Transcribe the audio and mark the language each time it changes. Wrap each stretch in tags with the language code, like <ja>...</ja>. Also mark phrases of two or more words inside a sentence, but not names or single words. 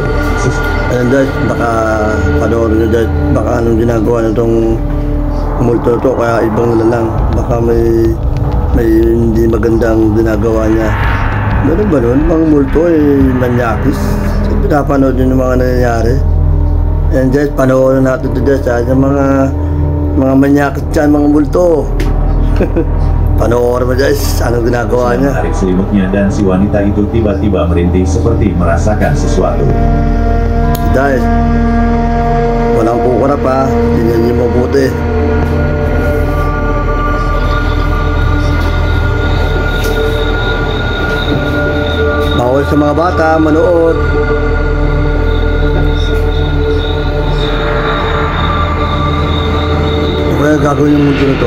<tl>Ayan guys, baka panoorin nyo guys, baka anong ginagawa nitong multo to, kaya ibang lang, baka may hindi magandang ginagawa niya. Meron ba nun? Mga multo ay manyakis. So, pinapanood nyo yung mga nangyayari. Ayan guys, panoorin natin ito guys, yung mga manyakis dyan, mga multo. Panoorin mo guys, anong ginagawa niya.</tl> <id>Menarik selimutnya dan si wanita itu tiba-tiba merintih seperti merasakan sesuatu.</id> <tl>Guys, walang kukura pa, tingnan niyo mabuti. Bawal sa mga bata manood. Kaya gagawin yung multo na to.</tl>